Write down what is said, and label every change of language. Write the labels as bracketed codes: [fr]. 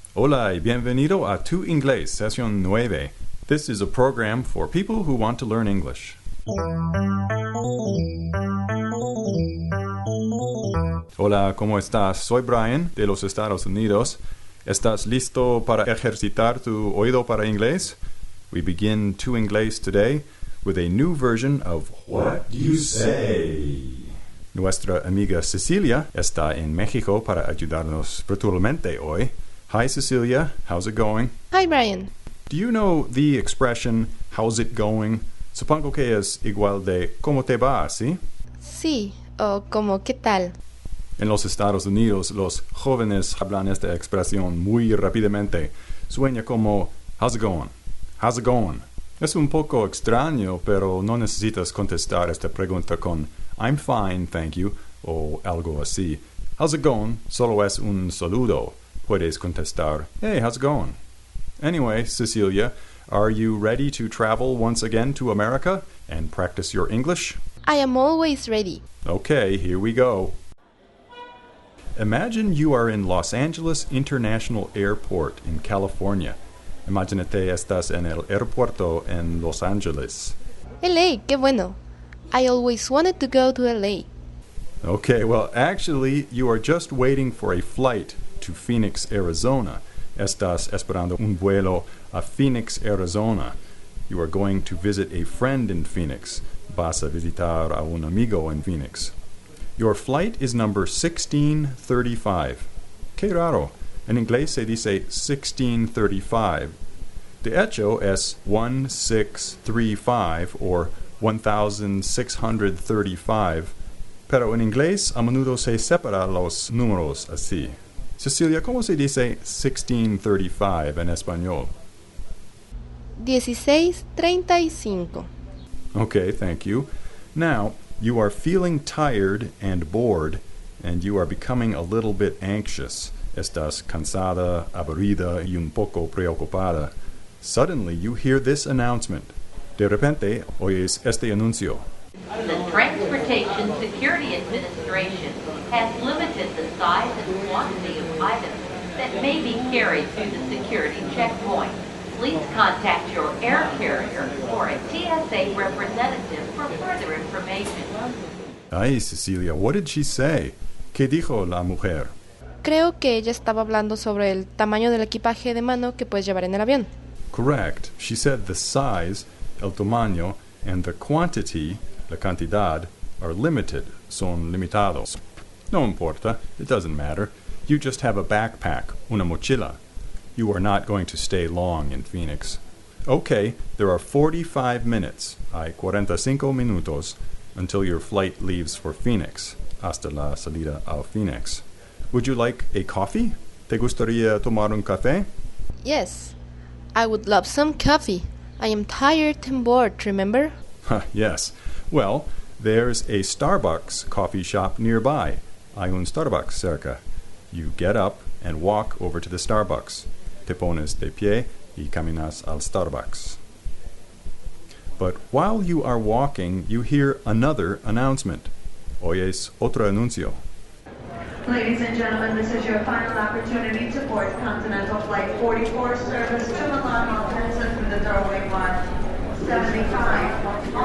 [es] Hola y bienvenido a Tu Inglés, Sesión 9. [en] This is a program for people who want to learn English. [es] Hola, ¿cómo estás? Soy Brian, de los Estados Unidos. ¿Estás listo para ejercitar tu oído para inglés? [en] We begin Tu Inglés today with a new version of What Do You Say? [es] Nuestra amiga Cecilia está en México para ayudarnos virtualmente hoy. [en] Hi, Cecilia. How's it going? Hi, Brian. Do you know the expression, how's it going? [es] Supongo que es igual de ¿cómo te va?, ¿sí? Sí, o como ¿qué tal? En los Estados Unidos, los jóvenes hablan esta expresión muy rápidamente. Suena como [en] how's it going? How's it going? [es] Es un poco extraño, pero no necesitas contestar esta pregunta con [en] I'm fine, thank you, [es] o algo así. [en] How's it going? [es] Solo es un saludo. Puedes contestar, [en] hey, how's it going? Anyway, Cecilia, are you ready to travel once again to America and practice your English? I am always ready. Okay, here we go. Imagine you are in Los Angeles International Airport in California. [es] Imagínate estás en el aeropuerto en Los Angeles. LA, qué bueno. [en] I always wanted to go to LA. Okay, well, actually, you are just waiting for a flight to Phoenix, Arizona. [es] Estás esperando un vuelo a Phoenix, Arizona. [en] You are going to visit a friend in Phoenix. [es] Vas a visitar a un amigo en Phoenix. [en] Your flight is number 1635. [es] Qué raro. En inglés se dice 1635. De hecho, es 1635 or 1635. Pero en inglés a menudo se separa los números así. Cecilia, ¿cómo se dice 1635 en español? 16:35. [en] Okay, thank you. Now, you are feeling tired and bored, and you are becoming a little bit anxious. [es] Estás cansada, aburrida y un poco preocupada. [en] Suddenly, you hear this announcement. [es] De repente, oyes este anuncio. [en] The Transportation Security Administration has limited the size and quantity of items that may be carried through the security checkpoint. Please contact your air carrier or a TSA representative for further information. Ay, Cecilia, what did she say? [es] ¿Qué dijo la mujer? Creo que ella estaba hablando sobre el tamaño del equipaje de mano que puedes llevar en el avión. [en] Correct. She said the size, [es] el tamaño, [en] and the quantity, [es] la cantidad, [en] are limited, [es] son limitados. No importa, [en] it doesn't matter. You just have a backpack, [es] una mochila. [en] You are not going to stay long in Phoenix. Okay, there are 45 minutes, [es] hay 45 minutos, [en] until your flight leaves for Phoenix, [es] hasta la salida a Phoenix. [en] Would you like a coffee? [es] ¿Te gustaría tomar un café? [en] Yes, I would love some coffee. I am tired and bored, remember? Yes. Well, there's a Starbucks coffee shop nearby. [es] Hay un Starbucks cerca. [en] You get up and walk over to the Starbucks. [es] Te pones de pie y caminas al Starbucks. [en] But while you are walking, you hear another announcement. [es] Oyes otro anuncio. [en] Ladies and gentlemen, this is your final opportunity to board Continental Flight 44 service to Milan, Malpensa through the doorway marked 75.